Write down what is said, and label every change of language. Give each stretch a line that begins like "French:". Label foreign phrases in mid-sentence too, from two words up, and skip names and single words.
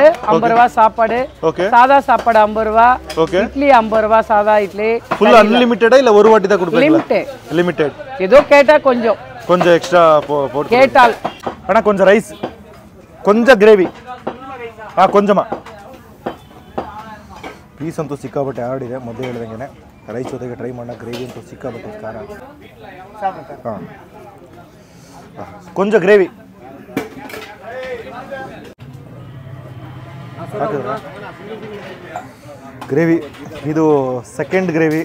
Tamil: 50 ரூபாய் சாப்பாடு. ஓகே. சாதா சாப்பாடு 50 ரூபாய். ஓகே. இட்லி 50 ரூபாய் சாதா இட்லி. ஃபுல் அன்லிமிட்டடா இல்ல ஒரு வாட்டி தான் கொடுப்பீங்களா? லிமிட்டட். ஏதோ கேட்டா கொஞ்சம் எக்ஸ்ட்ரா போட்டு கேட்டால். அண்ணா கொஞ்சம் ரைஸ், கொஞ்சம் கிரேவி, கொஞ்சமா.
Kannada: ಪೀಸ್ ಅಂತೂ ಸಿಕ್ಕಾಬಟ್ಟೆ ಆಡಿದೆ. ಮೊದಲೇ ಹೇಳಿದಂಗೆ ರೈಸ್ ಜೊತೆಗೆ ಟ್ರೈ ಮಾಡೋಣ. ಗ್ರೇವಿ ಅಂತೂ ಸಿಕ್ಕಾಬಟ್ಟೆ ಖಾರ. ಕೊಂಚ ಗ್ರೇವಿ ಗ್ರೇವಿ ಇದು ಸೆಕೆಂಡ್ ಗ್ರೇವಿ.